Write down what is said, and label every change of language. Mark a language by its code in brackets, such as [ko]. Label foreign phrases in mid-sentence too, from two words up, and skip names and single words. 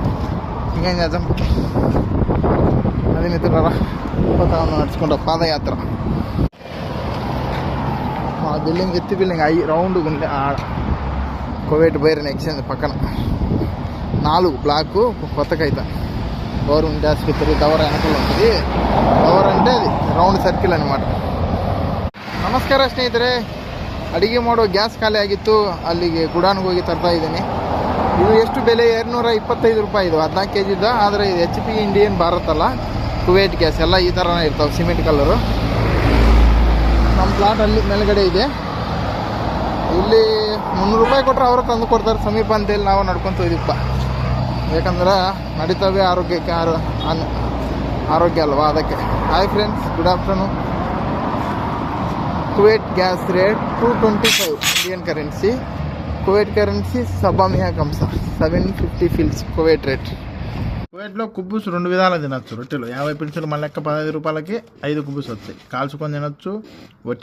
[te] ఇంకేం చేద్దాం, అది మిత్రులారా పోతా ఉన్నాం నడుచుకుంటా పాదయాత్ర. మా బిల్డింగ్ ఎత్తి బిల్డింగ్ అయ్యి రౌండ్గా ఉండే ఆడ కువైట్ బైరన్ ఎక్స్చేంజ్ పక్కన 4 బ్లాక్ కొత్తకైతే గవర్నమెంట్ ఆసుపత్రి దవర వెనకలు ఉంటుంది. దవర అంటే అది [en] round circle [te] అనమాట. [kn] ನಮಸ್ಕಾರ ಸ್ನೇಹಿತರೆ, ಅಡುಗೆ ಮಾಡೋ ಗ್ಯಾಸ್ ಖಾಲಿ ಆಗಿತ್ತು, ಅಲ್ಲಿಗೆ ಗುಡಾನ್ಗೆ ಹೋಗಿ ತರ್ತಾ ಇದ್ದೀನಿ. ಇದು ಎಷ್ಟು ಬೆಲೆ 225 ರೂಪಾಯಿ. ಇದು 14 kg ಇದೆ. ಆದರೆ ಇದು HP ಇಂಡಿಯನ್ ಭಾರತ್ ಅಲ್ಲ, ಕುವೈಟ್ ಗ್ಯಾಸ್. ಎಲ್ಲ ಈ ಥರನೇ ಇರ್ತಾವೆ, ಸಿಮೆಂಟ್ ಕಲರು. ನಮ್ಮ ಪ್ಲಾಟ್ ಅಲ್ಲಿ ಮೇಲ್ಗಡೆ ಇದೆ. ಇಲ್ಲಿ 300 ರೂಪಾಯಿ ಕೊಟ್ಟರೆ ಅವರು ತಂದು ಕೊಡ್ತಾರೆ ಸಮೀಪ ಅಂತೇಳಿ ನಾವು ನಡ್ಕೊತ ಹೋಗಿದ್ದಪ್ಪ. ಯಾಕಂದ್ರೆ ನಡೀತವೆ ಆರೋಗ್ಯಕ್ಕೆ, ಆರೋಗ್ಯ ಅಲ್ವಾ, ಅದಕ್ಕೆ. [en] Hi friends, good afternoon. [te] కువైట్ గ్యాస్ రేట్ 225 ఇండియన్ కరెన్సీ. కువైట్ కరెన్సీ సభా మియా కంసా 750 ఫిల్స్ కువైట్ రేట్. కువైట్లో కుబ్బూస్ 2 విధాలు తినచ్చు. రొట్టెలు 50 పిల్సులు మన లెక్క 15 రూపాయలకి 5 కుబ్బూస్ వస్తాయి. కాల్చుకొని తినొచ్చు, వట్టి తినొచ్చు.